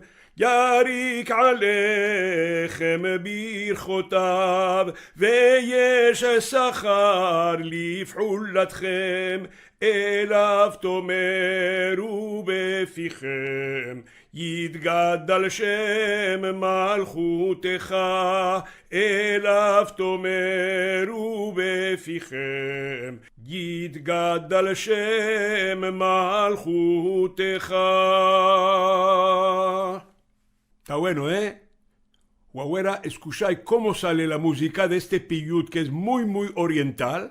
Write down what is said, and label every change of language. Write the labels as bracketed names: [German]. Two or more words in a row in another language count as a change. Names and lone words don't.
[Hebrew] יריק עליכם ברכותיו, ויש שכר לפעולתכם, אליו תאמרו בפיכם, יתגדל שם מלכותך, אליו תאמרו בפיכם, יתגדל שם מלכותך. [Spanish] Está bueno, ¿eh? Guagüera, escucháis cómo sale la música de este piyut que es muy, muy oriental.